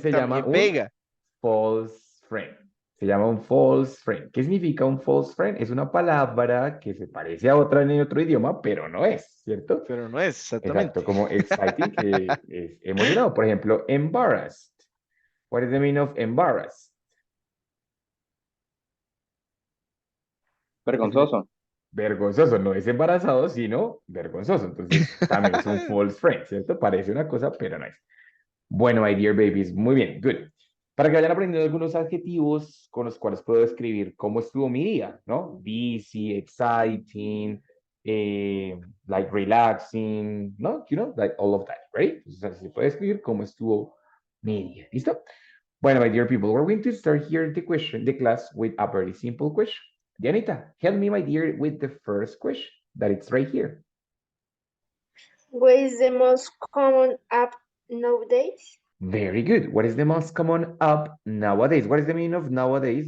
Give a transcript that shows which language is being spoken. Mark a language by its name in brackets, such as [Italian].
[Spanish] se llama también un pega. false friend. Se llama un false friend. ¿Qué significa un false friend? Es una palabra que se parece a otra en otro idioma, pero no es, ¿cierto? Pero no es Exacto, exactamente. como exciting, que es emocionado. Por ejemplo, embarrassed. [English] What is the meaning of embarrassed? [Spanish] Vergonzoso. Vergonzoso, no es embarazado, sino vergonzoso. Entonces, también es un false friend, ¿cierto? Parece una cosa, pero no es. Bueno, [English] my dear babies, [Spanish] muy bien, good. Para que vayan aprendiendo algunos adjetivos con los cuales puedo describir cómo estuvo mi día, ¿no? [English] Busy, exciting, like relaxing, ¿no? You know, like all of that, right? [Spanish] Entonces, así se puede describir cómo estuvo mi día, ¿listo? [English] Bueno, my dear people, we're going to start here the class with a very simple question. Dianita, help me, my dear, with the first question that it's right here. What is the most common app nowadays? Very good. What is the most common app nowadays? What is the meaning of nowadays?